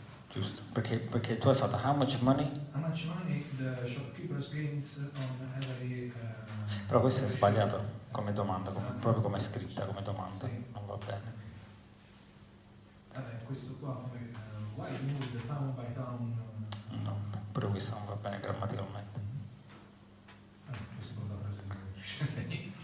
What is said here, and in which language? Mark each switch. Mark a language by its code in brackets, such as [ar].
[it] Giusto, perché tu hai fatto [en] how much money? How much money the shopkeepers gains on every... [it] Però questo è sbagliato come domanda, proprio come è scritta come domanda, Sì. non va bene. Vabbè, questo qua, [en] why move the town by town? [it] No, pure questo non va bene grammaticalmente. Questo non l'ha preso.